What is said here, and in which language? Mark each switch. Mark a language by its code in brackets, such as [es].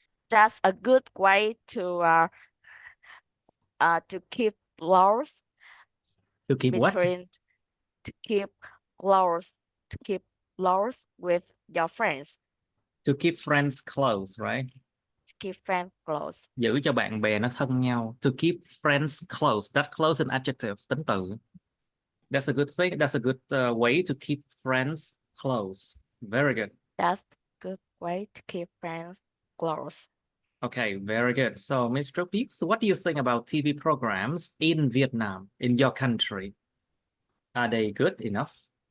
[en] That's a good way to keep close. To keep what? To keep close. To keep close with your friends. To keep friends close, right? To keep friends close. [vi] Giữ cho bạn bè nó thân nhau. [en] To keep friends close. That close an adjective, [vi] tính từ. [en] That's a good thing. That's a good way to keep friends close. Very good. That's a good way to keep friends close. Okay, very good. So, Mr. Peeps, what do you think about TV programs in Vietnam, in your country? Are they good enough?